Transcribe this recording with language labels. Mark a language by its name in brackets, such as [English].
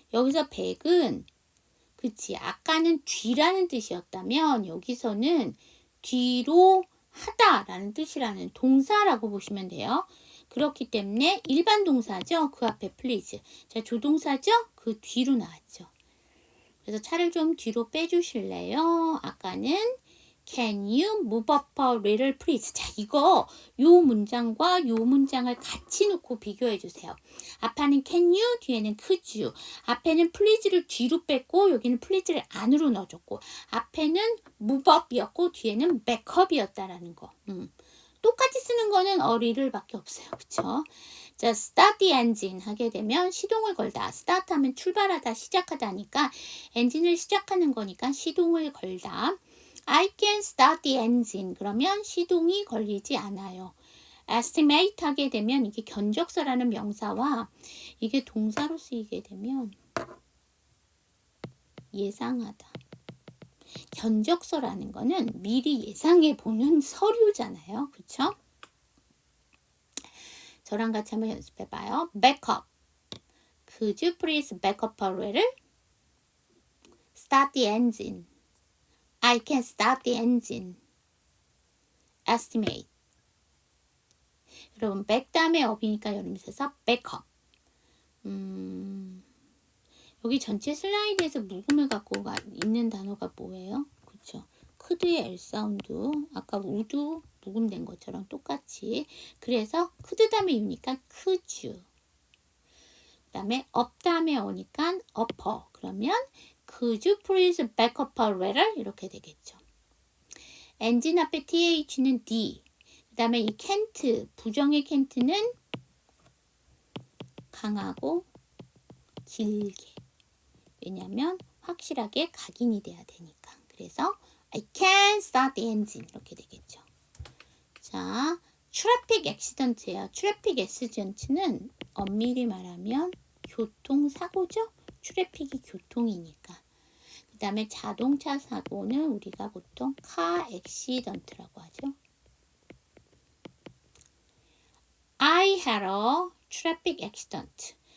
[Korean] 여기서 백은 그치, 아까는 뒤라는 뜻이었다면 여기서는 뒤로 하다라는 뜻이라는 동사라고 보시면 돼요. 그렇기 때문에 일반 동사죠. 그 앞에 please. 자, 조동사죠? 그 뒤로 나왔죠. 그래서 차를 좀 뒤로 빼주실래요? 아까는 [English] Can you move up a little please? [Korean] 자, 이거 요 문장과 요 문장을 같이 놓고 비교해 주세요. 앞에는 can you, 뒤에는 could you. 앞에는 please를 뒤로 뺐고 여기는 please를 안으로 넣어줬고 앞에는 move up이었고 뒤에는 back up이었다라는 거. 똑같이 쓰는 거는 a little밖에 없어요. 그쵸? 자, [English] start the engine [Korean] 하게 되면 시동을 걸다. start 하면 출발하다, 시작하다 하니까 엔진을 시작하는 거니까 시동을 걸다. [English] I can start the engine. [Korean] 그러면 시동이 걸리지 않아요. estimate 하게 되면 이게 견적서라는 명사와 이게 동사로 쓰이게 되면 예상하다. 견적서라는 거는 미리 예상해 보는 서류잖아요. 그쵸? 저랑 같이 한번 연습해 봐요. [English] Back up. Could you please back up a little? Start the engine. I can start the engine. Estimate. [Korean] 여러분 back 다음에 up이니까 여러분께서 back up. 여기 전체 슬라이드에서 묵음을 갖고 있는 단어가 뭐예요? 그렇죠. could의 L 사운드. 아까 would 묵음된 것처럼 똑같이. 그래서 could 다음에 U니까 could you. 그 다음에 up 다음에 오니까 upper. 그러면 [English] could you please back up a little? [Korean] 이렇게 되겠죠. 엔진 앞에 TH는 D. 그 다음에 이 can't, 부정의 can't는 강하고 길게. 왜냐하면 확실하게 각인이 돼야 되니까. 그래서 [English] I can start the engine [Korean] 이렇게 되겠죠. 자, 트래픽 액시던트예요. 트래픽 액시던트는 엄밀히 말하면 교통사고죠. 트래픽이 교통이니까. 그 다음에 자동차 사고는 우리가 보통 카 액시던트라고 하죠. [English] I had a traffic accident.